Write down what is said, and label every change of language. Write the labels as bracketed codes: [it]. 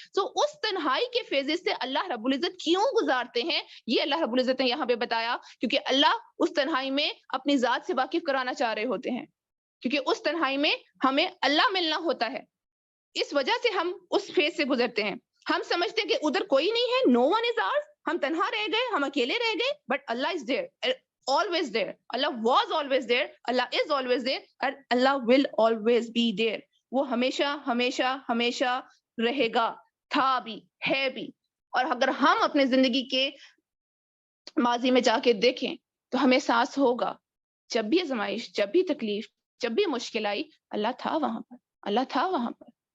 [hi] तो उस तन्हाई के फेजेस से अल्लाह रब्बुल इज्जत क्यों गुजारते हैं, ये अल्लाह रब्बुल इज्जत ने यहाँ पे बताया, क्योंकि अल्लाह उस तन्हाई में अपनी जात से वाकिफ कराना चाह रहे होते हैं, क्योंकि उस तन्हाई में हमें अल्लाह मिलना होता है। इस वजह से हम उस फेज से गुजरते हैं। हम समझते हैं कि उधर कोई नहीं है, [en] no one is ours, [hi] हम तन्हा रह गए, हम अकेले रह गए, [en] But Allah is there, always there. Allah was always there, Allah is always there, and Allah will always be there. [hi] वो हमेशा हमेशा हमेशा रहेगा, था भी, है भी। और अगर हम अपने जिंदगी के माजी में जाके देखें, तो हमें एहसास होगा, जब भी आजमाइश, जब भी तकलीफ, जब भी मुश्किल आई, अल्लाह था वहां पर, अल्लाह था वहां पर।